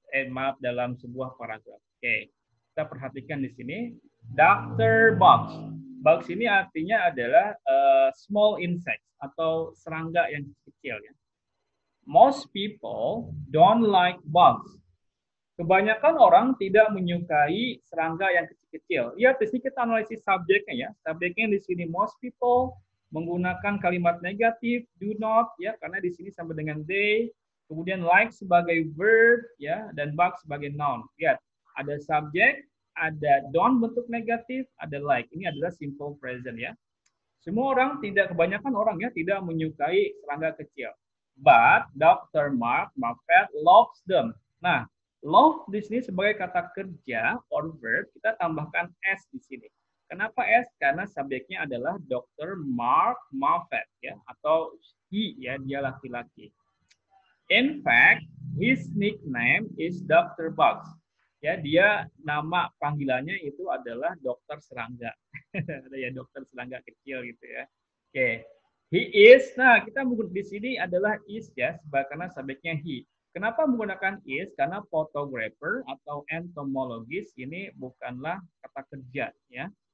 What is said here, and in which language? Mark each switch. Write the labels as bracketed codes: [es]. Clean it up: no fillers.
[id] Maaf, dalam sebuah paragraf. Oke. Kita perhatikan di sini. Dr. Bugs. Bugs ini artinya adalah [en] small insects [id] atau serangga yang kecil ya. [en] Most people don't like bugs. [id] Kebanyakan orang tidak menyukai serangga yang kecil-kecil. Lihat di sini kita analisis subjeknya ya. Subjeknya di sini [en] most people [id] menggunakan kalimat negatif, [en] do not [id] ya, karena di sini sama dengan they. Kemudian like sebagai verb ya, dan bug sebagai noun. Lihat, ada subjek, ada don't bentuk negatif, ada like. Ini adalah simple present ya. Semua orang kebanyakan orang ya tidak menyukai serangga kecil. [en] But Dr. Mark Moffat loves them. [id] Nah, love di sini sebagai kata kerja [en] or verb, [id] kita tambahkan s di sini. Kenapa s? Karena subjeknya adalah Dr. Mark Moffat ya, atau he ya, dia laki-laki. [en] In fact, his nickname is Dr. Bugs. [id] Ya, dia nama panggilannya itu adalah dokter serangga. Ada ya dokter serangga kecil gitu ya. Oke. [en] He is. [id] Nah, kita di sini adalah is ya, karena subjeknya he. Kenapa menggunakan is? Karena photographer atau entomologist ini bukanlah kata kerja ya.